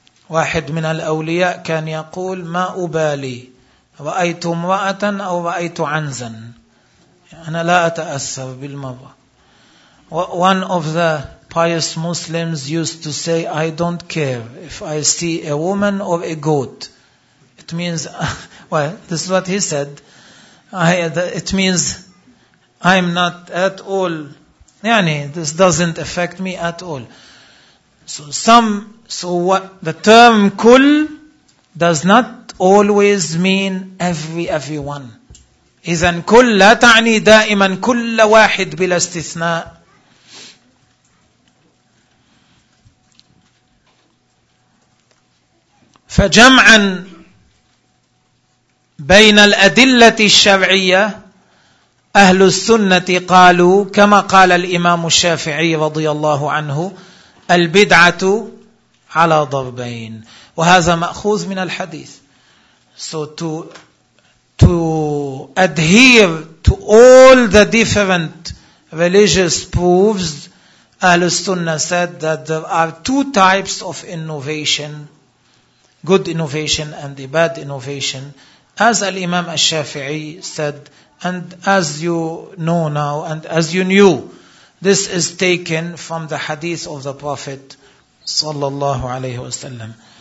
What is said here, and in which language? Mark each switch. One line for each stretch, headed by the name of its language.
Arabic: واحد من الأولياء كان يقول ما أبالي رأيت امرأة أو رأيت عنزا أنا لا أتأثر بالمرأة.
English: One of the pious Muslims used to say, I don't care if I see a woman or a goat. It means, well, this is what he said. It means I'm not at all, yani, this doesn't affect me at all. So what, the term kul does not always mean everyone.
Arabic: إذن كل لا تعني دائما كل واحد بلا استثناء. فجمعا بين الأدلة الشرعية أهل السنة قالوا كما قال الإمام الشافعي رضي الله عنه البدعة على ضربين وهذا مأخوذ من الحديث.
English: So to adhere to all the different religious proofs, أهل السنة said that there are two types of innovation. Good innovation and the bad innovation, as Al-Imam Al-Shafi'i said, and as you know now, and as you knew, this is taken from the hadith of the Prophet sallallahu alayhi wa sallam.